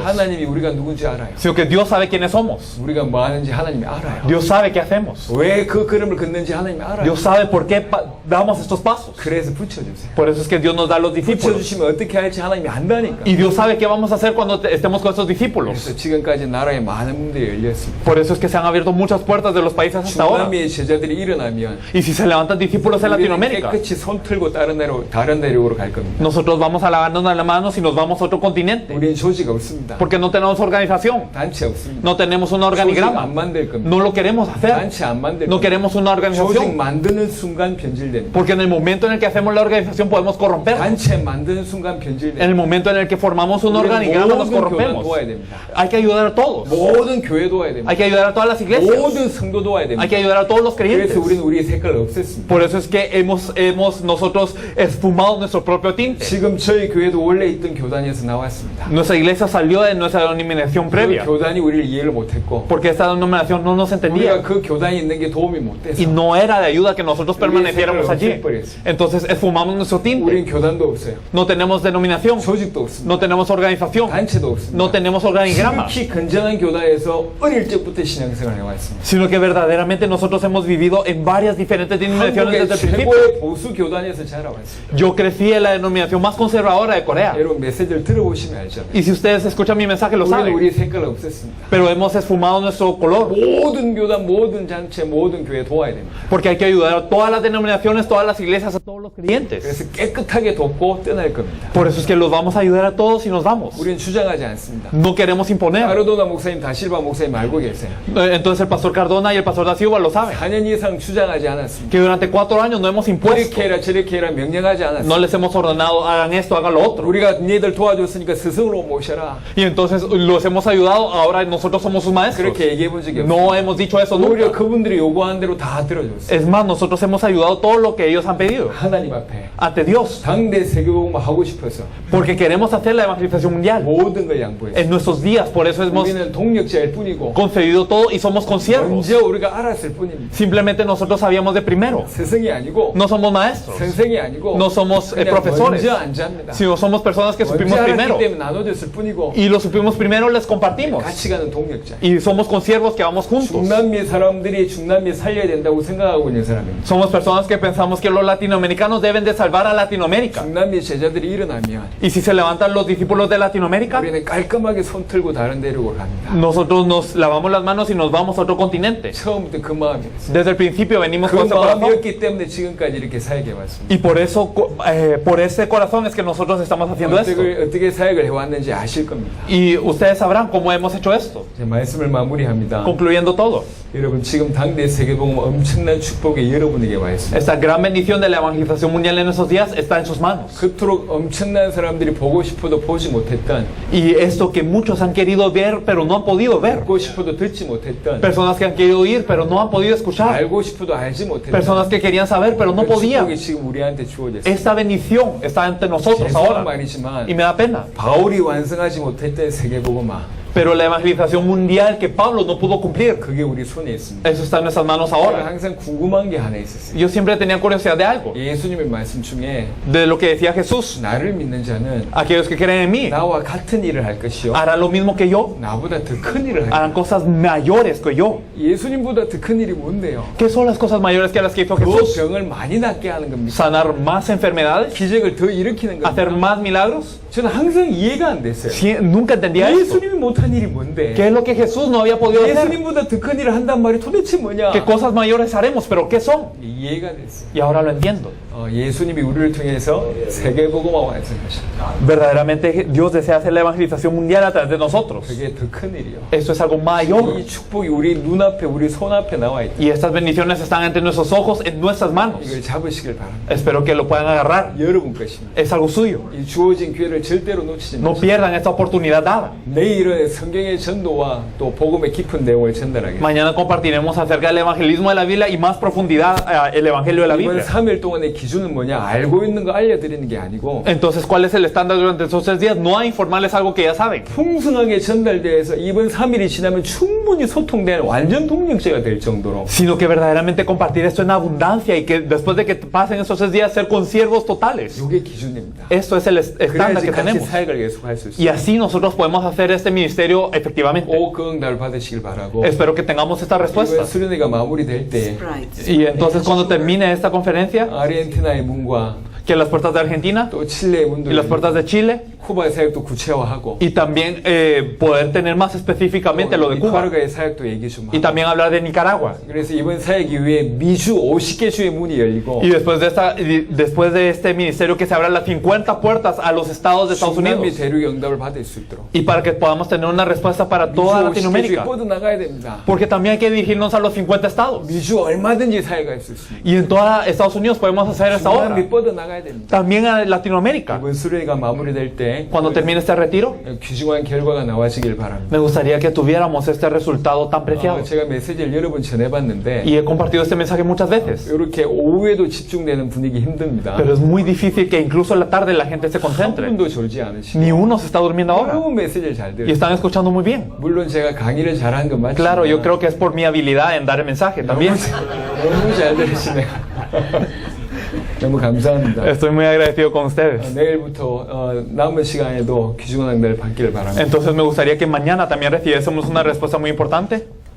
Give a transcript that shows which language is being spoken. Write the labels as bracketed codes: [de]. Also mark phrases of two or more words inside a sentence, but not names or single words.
[ko] 하나님이 우리가 누군지 알아요. [es] sino que Dios sabe quiénes somos. [ko] 우리가 뭐 하는지 하나님이 알아요. [es] Dios sabe qué hacemos. [ko] 왜 그 걸음을 걷는지 하나님이 알아요. [es] Dios sabe por qué damos estos pasos. [ko] 그래서 붙여주세요. [es] Por eso es que Dios nos da los discípulos. [ko] 붙여주시면 어떻게 할지 하나님이 안다니까. [es] Y Dios sabe qué vamos a hacer cuando estemos con estos discípulos. [ko] 그래서 지금까지 나라에 많은 문들이 열렸습니다. [es] Por eso es que se han abierto muchas puertas de los países hasta ahora. [ko] 중남미의 제자들이 일어나면 [es] Y si se levantan discípulos en [ko] 우리는 [es] Latinoamérica, [ko] 깨끗이 손 틀고 다른 대륙으로 갈 겁니다. [es] nosotros vamos a lavarnos las manos y nos vamos a otro continente. [ko] 우리는 조직 없습니다. [es] Porque no tenemos organización, [ko] 단체 없습니다. [es] no tenemos un [ko] 조직 안 [es] organigrama, [ko] 만들 겁니다. [es] no lo queremos hacer, [ko] 단체 안 만들 [es] no [ko] 겁니다. [es] queremos una [ko] 조직 [es] organización. [ko] 만드는 순간 변질됩니다. [es] Porque en el momento en el que hacemos la organización podemos corromper. [ko] 단체 만드는 순간 [es] En [ko] 변질됩니다. [es] el momento en el que formamos un [ko] 우리는 [es] organigrama nos [ko] 모든 교단 [es] corrompemos. [ko] 도와야 됩니다. [es] Hay que ayudar a todos. [ko] 모든 교회 도와야 됩니다. [es] Hay que ayudar a todas las iglesias. [ko] 모든 성도 도와야 [es] Hay [ko] 됩니다. [es] que ayudar a todos los creyentes. [ko] 그래서 우리는 우리의 색깔을 없앴습니다. [es] Por eso es que hemos nosotros esfumado nuestro propio tinte. [ko] 지금 저희 교회도 원래 있던 교단에서 나왔습니다. [es] Nuestra iglesia salió de nuestra denominación [ko] 그 [es] previa, [ko] 교단이 우리를 이해를 못했고 [es] porque esta denominación no nos [ko] 우리가 [es] entendía [ko] 그 교단에 있는 게 도움이 못 [es] y [ko] 돼서 [es] no era de ayuda que nosotros permaneciéramos allí. Entonces esfumamos nuestro tinte. [ko] 우린 교단도 없어요. [es] No tenemos denominación, [ko] 조직도 없습니다. [es] no tenemos organización, [ko] 단체도 없습니다. [es] no tenemos organigrama, [ko] 지극히 건전한 교단에서 어릴 적부터 신앙생활을 해왔습니다. [es] sino que verdaderamente nosotros hemos vivido en varias diferentes denominaciones [ko] 한국의 [es] desde el principio. [ko] 최고의 보수 교단에서 자라왔습니다. [es] Yo crecí en la denominación más conservadora de Corea. [ko] 여러분 메시지를 들어보시면 알잖아요. [es] Y si ustedes escuchan mi mensaje lo [ko] 우리는 [es] saben. [ko] 우리 색깔 없앴습니다. [es] Pero hemos esfumado nuestro color. [ko] 모든 교단, 모든 단체, 모든 교회 도와야 됩니다. [es] Porque hay que ayudar a todas las denominaciones, todas las iglesias, a todos los creyentes. [ko] 그래서 깨끗하게 돕고 떠날 겁니다. [es] Por eso es que los vamos a ayudar a todos y nos vamos. [ko] 우리는 주장하지 않습니다. [es] No queremos imponer. [ko] 아르도나 목사님, 다실바 목사님 알고 계세요. [es] Entonces el pastor Cardona y el pastor Da Silva lo saben. [ko] 4년 이상 주장하지 않았습니다. [es] Que durante 4 años no hemos impuesto. [ko] 이렇게 해라 저렇게 해라 명령하지 [es] No [ko] 않았습니다. [es] les hemos ordenado, hagan esto, hagan lo otro. [ko] 우리가 니들 도와줬으니까 스승으로 모셔라. [es] Y entonces los hemos ayudado, ahora nosotros somos sus maestros. [ko] 그렇게 얘기해 본 적이 없어요. [es] No hemos dicho eso [ko] 오히려 [es] nunca. [ko] 그분들이 요구하는 대로 다 들어줬어요. [es] Es más, nosotros hemos ayudado todo lo que ellos han pedido [ko] 하나님 앞에 [es] ante Dios. [ko] 당대 세계복음을 하고 싶어서 [es] Porque queremos hacer la evangelización mundial [ko] 모든 걸 양보했어요. [es] en nuestros días. Por eso hemos [ko] 우리는 동력자일 뿐이고 [es] concedido todo y somos consiervos. [ko] 먼저 우리가 알았을 뿐입니다. [es] Simplemente nosotros sabíamos de primero. [ko] 스승이 아니고 [es] No somos maestros, [ko] 선생이 아니고 [es] no somos [ko] 그냥 [es] profesores, [ko] 먼저 앉았습니다. [es] sino somos personas que [ko] 먼저 [es] supimos [ko] 알았기 [es] primero. [ko] 때문에 나눠줬을 뿐이고 [es] Y lo supimos primero, les compartimos. [ko] 같이 가는 동력자. [es] Y somos consiervos que vamos juntos. [ko] 중남미 사람들이 중남미 살려야 된다고 생각하고 있는 사람입니다. [es] Somos personas que pensamos que los latinoamericanos deben de salvar a Latinoamérica. [ko] 중남미 제자들이 일어나면 [es] Y si se levantan los discípulos de Latinoamérica, [ko] 우리는 깔끔하게 손 틀고 다른 데로 갑니다. [es] nosotros nos lavamos las manos y nos vamos a otro continente. [ko] 처음부터 그 마음이었어요. [es] Desde el principio venimos [ko] 그 [es] con ese corazón. [ko] 마음이었기 때문에 지금까지 이렇게 사역해 왔습니다. [es] Y por eso, por ese corazón es que nosotros estamos haciendo esto. [ko] 어떻게 사역을 해왔는지 아실 겁니다. [es] Y ustedes sabrán cómo hemos hecho esto. [ko] 제 말씀을 마무리합니다. [es] Concluyendo todo, [ko] 여러분 지금 당대 세계복음 엄청난 축복이 여러분에게 와 있습니다. [es] esta gran bendición de la evangelización mundial en esos días está en sus manos. [ko] 그토록 엄청난 사람들이 보고 싶어도 보지 못했던, [es] Y esto que muchos han querido ver pero no han podido ver. [ko] 듣고 싶어도 듣지 못했던, [es] Personas que han querido oír pero no han podido escuchar. [ko] 알고 싶어도 알지 못했던 [es] Personas que querían saber pero no [ko] 그 [es] podían. [ko] 축복이 지금 우리한테 주어졌습니다. [es] Esta bendición está ante nosotros [ko] 죄송한 [es] ahora. [ko] 말이지만 [es] Y me da pena. [ko] 바울이 완성하지 못했던 세계복음화, [es] Pero la evangelización mundial que Pablo no pudo cumplir, [ko] 그게 우리 손에 있습니다. [es] eso está en nuestras manos [ko] 제가 [es] ahora. [ko] 항상 궁금한 게 하나 있었어요. [es] Yo siempre tenía curiosidad de algo. [ko] 예수님의 말씀 중에 [es] De lo que decía Jesús. [ko] 나를 믿는 자는 [es] Aquellos que creen en mí [ko] 나와 같은 일을 할 것이요 [es] harán lo mismo que yo, [ko] 나보다 더 큰 일을 할 [es] harán cosas mayores que yo. [ko] 예수님보다 더 큰 일이 뭔데요? [es] ¿Qué son las cosas mayores que las que hizo [ko] 그 [es] Jesús? [ko] 병을 많이 낫게 하는 겁니다. [es] ¿Sanar más enfermedades? [ko] 기적을 더 일으키는 [es] ¿Hacer [ko] 겁니다. [es] más milagros? [ko] 저는 항상 이해가 안 됐어요. [es] Nunca entendía esto. [ko] 예수님이 못한 일이 뭔데? [es] ¿Qué es lo que Jesús no había podido hacer? [ko] 예수님보다 더 큰 일을 한단 말이 도대체 뭐냐? [es] ¿Qué cosas mayores haremos? ¿Pero qué son? [ko] 이해가 됐어요. [es] Y ahora lo entiendo. [ko] 예수님이 우리를 통해서 세계복음화 완성하셨다. [es] Verdaderamente Dios desea hacer la evangelización mundial a través de nosotros. [ko] 그게 더 큰 일이요. [es] Esto es algo mayor. [ko] 이 축복이 우리 눈앞에, 우리 손앞에 나와 있다. [es] Y estas bendiciones están entre nuestros ojos, en nuestras manos. [ko] 이걸 잡으시길 바랍니다. [es] Espero que lo puedan agarrar. [ko] 여러분 것입니다. [es] Es algo suyo. [ko] 이 주어진 기회를 절대로 놓치지 [es] No [ko] 마십시오. [es] pierdan esta oportunidad dada. [ko] 내일은 성경의 전도와 또 복음의 깊은 내용을 전달하겠습니다. [es] Mañana compartiremos acerca del evangelismo de la Biblia y más profundidad el evangelio de la [ko] 이번 [es] Biblia. [ko] 3일 동안의 기준은 뭐냐? 알고 있는 거 알려드리는 게 아니고 [es] Entonces, ¿cuál es el estándar durante esos 3 días? No a informarles algo que ya saben, [ko] 풍성하게 전달돼서 이번 3일이 지나면 충분히 소통되는 완전 동력자가 될 정도로 [es] sino que verdaderamente compartir esto en abundancia y que después de que pasen esos 3 días ser consiervos totales. [ko] 이게 기준입니다. [es] Esto es el estándar [ko] 그래야지 [es] que [ko] 같이 [es] tenemos. [ko] 사역을 계속할 수 [es] Y [ko] 있어요. [es] así nosotros podemos hacer este ministerio efectivamente. [ko] 꼭 그 응답을 받으시길 바라고 [es] Espero que tengamos esta [ko] 이번 [es] respuesta. [ko] 수련회가 마무리될 때 [es] Y entonces cuando termine esta conferencia, [ko] 아르헨티나의 문과 [es] que las puertas de Argentina [ko] 또 칠레의 문도 [es] y las puertas de Chile, [ko] 쿠바의 사역도 구체화하고 [es] y también poder tener más específicamente lo de Cuba, [ko] 니카라과의 사역도 얘기 좀 [es] y [ko] 하고 [es] también hablar de Nicaragua. [ko] 그래서 이번 사역 이후에 미주 50개 주의 문이 열리고 [es] Y después de este ministerio que se abran las 50 puertas a los estados de Estados [ko] 중남미 [es] Unidos, [ko] 대륙의 응답을 받을 수 있도록 [es] y para que podamos tener una respuesta para toda [ko] 미주 50개 주에 [es] Latinoamérica, [ko] 뻗어나가야 됩니다. [es] porque también hay que dirigirnos a los 50 estados. [ko] 미주 얼마든지 사역할 수 있습니다. [es] Y en toda Estados Unidos podemos hacer esta obra. [ko] 중남미 뻗어나가야 가야 됩니다. [es] También a Latinoamérica. [ko] 이번 수련회가 마무리될 때 [es] Cuando termine este retiro, [ko] 귀중한 결과가 나와지길 바랍니다. [es] me gustaría que tuviéramos este resultado tan preciado. [ko] 제가 메시지를 여러 번 전해봤는데 [es] Y he compartido este mensaje muchas veces. [ko] 이렇게 오후에도 집중되는 분위기 힘듭니다. [es] Pero es muy difícil que incluso en la tarde la gente se [ko] 한 [es] concentre. [ko] 분도 졸지 않으시고 [es] Ni uno se está durmiendo ahora. [ko] 너무 메시지를 잘 [es] Y [ko] 들어요. [es] están escuchando muy bien. [ko] 물론 제가 강의를 잘한 건 맞지만 [es] Claro, yo creo que es por mi habilidad en dar el mensaje también. [ko] 너무 잘 들으시네요. 너무 감사합니다. [es] Estoy muy agradecido con ustedes. [ko] 내일부터 남은 시간에도 귀중한 은혜를 받기를 바랍니다. [es] Entonces me gustaría que mañana también recibiésemos una respuesta muy importante.